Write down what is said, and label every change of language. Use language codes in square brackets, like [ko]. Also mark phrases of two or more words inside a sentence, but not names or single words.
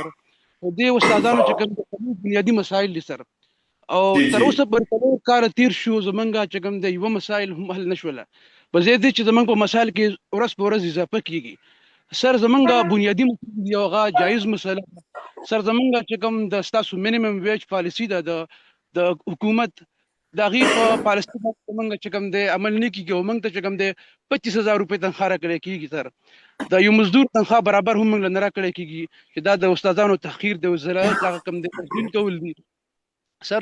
[ps] او دې استادانو چې کوم دی بنیادی مسایل دي سر، او تر اوسه پورې 4 کال تیر شو زمونږ چې کوم دی یوه مسایل هم حل نشوله، په ځای دې چې زمونږ په مسایل کې ورځ په ورځ اضافه کیږي سر۔ زمونږ بنیادی مسله دی هغه جایز مسله سر، زمونږ چې کوم د ستاسو [en] minimum wage policy [ps] ده د حکومت د هغې په پالیسي باندې زمونږ چې کوم دی عمل نه کېږي او موږ ته چې کوم دی 25,000 روپۍ تنخواه راکړی کېږي سر۔ د یو مزدور تنخواه برابر هم موږ له نه راکړی کېږي چې دا د استادانو تحقیر دی او ذلت هغه کوم دی تسلیم کول دي سر۔